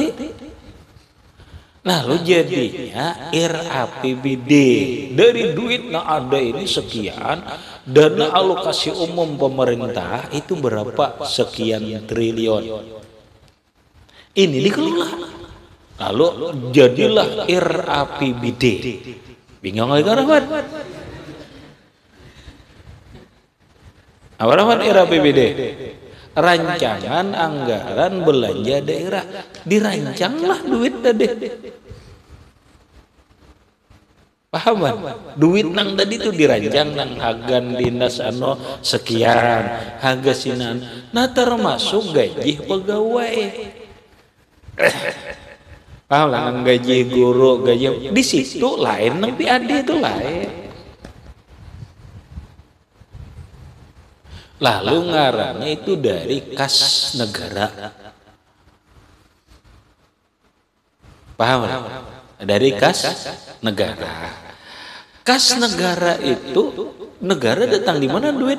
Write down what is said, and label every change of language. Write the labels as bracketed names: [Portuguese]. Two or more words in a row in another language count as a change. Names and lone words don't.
[Indonesian] Nah, lu jadinya RAPBD dari duit yang ada ini sekian, dana alokasi umum pemerintah itu berapa sekian triliun. Ini dikelola. Lalu jadilah RAPBD. Bingung lagi kan? Apa namanya RAPBD? Rancangan anggaran belanja daerah. Dirancanglah duit tadi. Paham kan? [Banjar] Duit nang tadi itu dirancang nang hagan dinas ano sekian, harga sinan. [Indonesian] Nah termasuk gaji pegawai. [Banjar] Paham lah, nang gaji guru, gaji di situ lain, nang PAD itu lain. Lalu ngarannya itu dari kas negara. [Indonesian] Paham? Dari kas negara. Kas negara itu negara datang di mana duit?